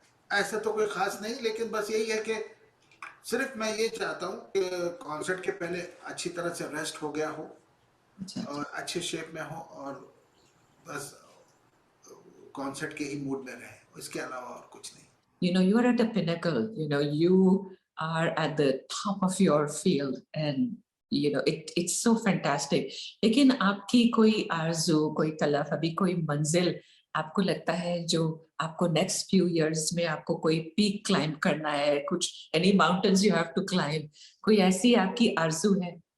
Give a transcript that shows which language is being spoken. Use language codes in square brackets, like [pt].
[hi] ऐसा तो कोई खास नहीं, लेकिन बस यही है कि सिर्फ मैं ये चाहता हूँ कि कॉन्सर्ट के पहले अच्छी तरह से रेस्ट हो गया हो, अच्छा, और अच्छे शेप में हो, और बस कॉन्सर्ट के ही मूड में रहे, इसके अलावा और कुछ नहीं। [en] you know, you are at a pinnacle. You know, you are at the top of your field, and you know it's so fantastic. [hi] लेकिन आपकी कोई आरज़ू, कोई तलब, अभी कोई मंजिल आपको लगता है जो आपको [en] next few years [hi] में आपको कोई पीक क्लाइंब करना है, कुछ [en] any mountains you have to climb, [hi] कोई ऐसी आपकी आरज़ू है?